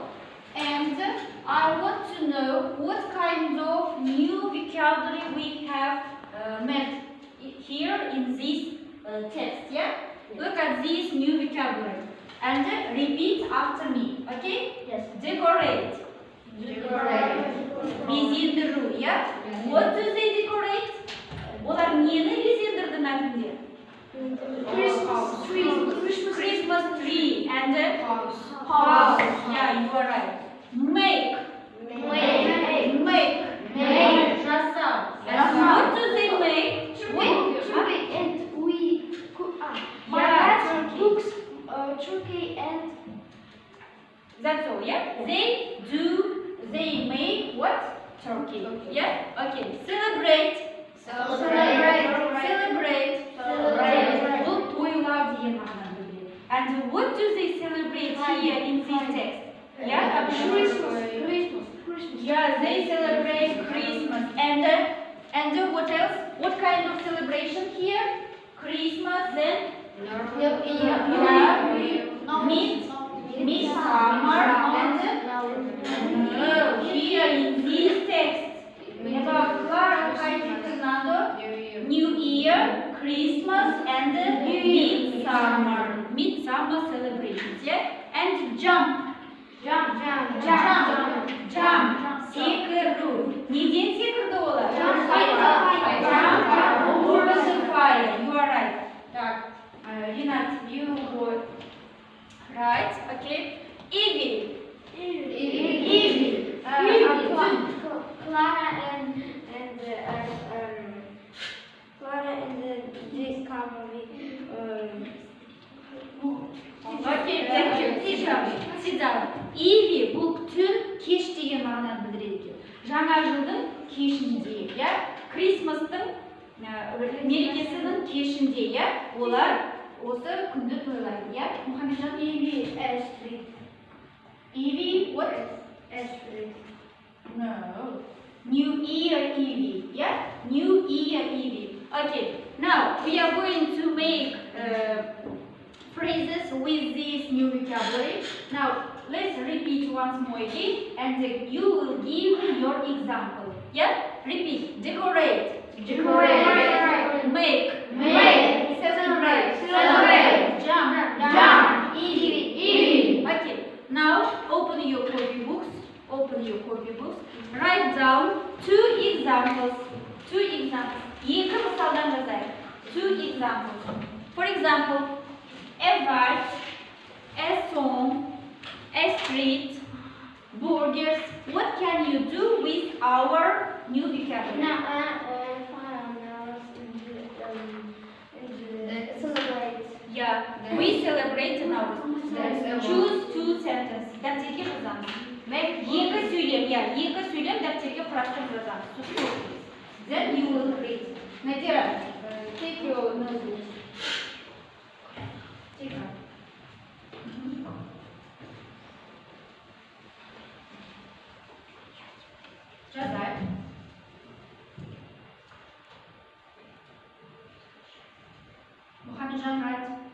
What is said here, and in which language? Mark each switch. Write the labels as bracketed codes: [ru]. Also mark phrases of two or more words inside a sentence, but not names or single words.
[en] And I want to know what kind of new vocabulary we have met here in this text, yeah? Look at this new vocabulary and repeat after me, okay? Yes. Decorate. Безендіру, yeah? What do they decorate? [kk] Олар нені безендірді мәтінде? [en] Christmas tree and house. Yeah, you are right. Make. Жасау. And what do they make? Turkey and That's all, yeah? They make what? Turkey. Yeah? Okay. Celebrate. [kk] Бұл тойлау деген мағынаны білдіреді. [en] And what do they celebrate here in this text? Yeah? Yeah, they celebrate Christmas. And what else? What kind of celebration here? Christmas and Midsummer and no, here in this text about Clara, Heidi, Fernando, New Year, Christmas and Midsummer celebrations, yeah? And jump. [kk] Секіру. Неден секірді олар? [en] Jump over the fire. You are right. Так, Ринат, you were right. Okay. Evie. this company. Okay, thank you. Sit down. [kk] Evie бұл түн кеш деген мағынаны білдіреді екен. Жаңа жылдың кешінде, иә? Крисмастың мерекесінің кешінде, иә? Олар осы күнді тойлайды, иә? Мұхамеджан? [en] Evie, what? No. New Year Eve, yeah? New Year Eve. Okay, now we are going to make phrases with this new vocabulary. Now let's repeat once more again and you will give me your example. Yeah? Repeat. Decorate. Make. Celebrate. Jump. Eat. open your copybooks. Write down two examples. [kk] Екі мысалдан жазайық. [en] Two examples. For example, a word, a song, a street, burgers. What can you do with our new vocabulary? Now, celebrate. Yeah, we celebrate in our That's choose two sentences. [kk] Дәптерге жазамыз. Екі сөйлем, екі сөйлем дәптерге құрастырып жазамыз. [en] Then you will read. Надира, take your notebook. Take her. Жазайық. Muhammadjan, right?